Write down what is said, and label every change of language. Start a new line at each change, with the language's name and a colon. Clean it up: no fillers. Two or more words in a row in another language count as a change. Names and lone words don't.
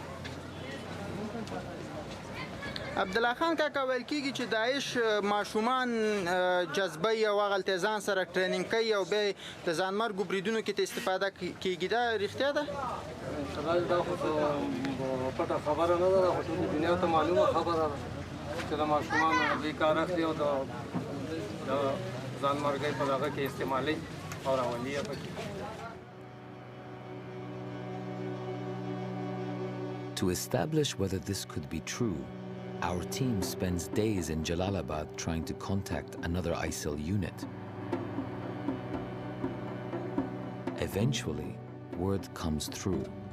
Pashto: عبدالله خان کاکا ویل کېږي چې داعش ماشومان جذبوي او هغلته ځان سره ټرینینګ کوي او بیا د ځانمرګو بریدونو کې ته استفاده کېږي دا رښتیا ده دا خو پټه خبره نه ده دا خو ټولې دنیا ته معلومه خبره ده چې د ماشومانو دوی کار اخلي او د ځانمرګۍ په دغه کې استعمالوي او راولي یې پکې
English: To establish whether this could be true, our team spends days in Jalalabad trying to contact another ISIL unit. Eventually, word comes through.